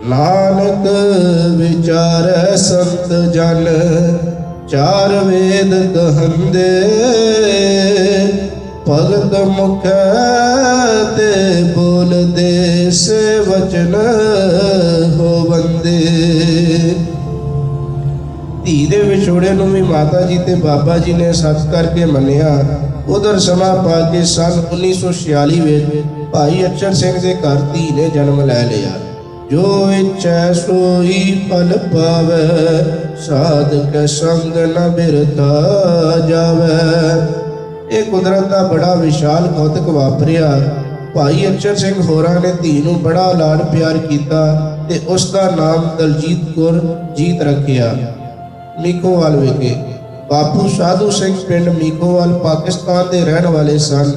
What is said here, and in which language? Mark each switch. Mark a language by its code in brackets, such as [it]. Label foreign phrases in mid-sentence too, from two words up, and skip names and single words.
[pa] ਨਾਨਕ ਵਿਚਾਰੈ ਸੰਤ ਜਨ ਚਾਰ ਵੇਦ ਕਹੰਦੇ ਭਗਤ ਮੁਖ ਤੇ ਬੋਲਦੇ ਸੇ ਵਚਨ ਹੋਵੰਦੇ। ਧੀ ਦੇ ਵਿਛੋੜੇ ਨੂੰ ਭੀ ਮਾਤਾ ਜੀ ਤੇ ਬਾਬਾ ਜੀ ਨੇ ਸੱਚ ਕਰਕੇ ਮੰਨਿਆ। ਉਧਰ ਸਮਾ ਪਾ ਕੇ ਸਨ 1946 ਵਿੱਚ भाई अचर सिंह ਦੇ ਘਰ ਧੀ ਨੇ ਜਨਮ ਲੈ ਲਿਆ। ਜੋ ਇੱਛਾ ਸੋਈ ਫਲ ਪਾਵੇ ਸਾਧਕ ਸੰਗ ਨ ਬਿਰਥਾ ਜਾਵੇ। ਇਹ ਕੁਦਰਤ ਦਾ ਬੜਾ ਵਿਸ਼ਾਲ ਕੌਤਕ ਵਾਪਰਿਆ। ਭਾਈ ਅਚਰ ਸਿੰਘ ਹੋਰਾਂ ਨੇ ਧੀ ਨੂੰ ਬੜਾ ਲਾਡ ਪਿਆਰ ਕੀਤਾ ਤੇ ਉਸ ਦਾ ਨਾਮ ਦਲਜੀਤ ਕੌਰ ਜੀਤ ਰੱਖਿਆ। ਮੀਕੋਵਾਲ ਵਿਖੇ ਬਾਪੂ ਸਾਧੂ ਸਿੰਘ ਪਿੰਡ ਮੀਕੋਵਾਲ ਪਾਕਿਸਤਾਨ ਦੇ ਰਹਿਣ ਵਾਲੇ ਸਨ।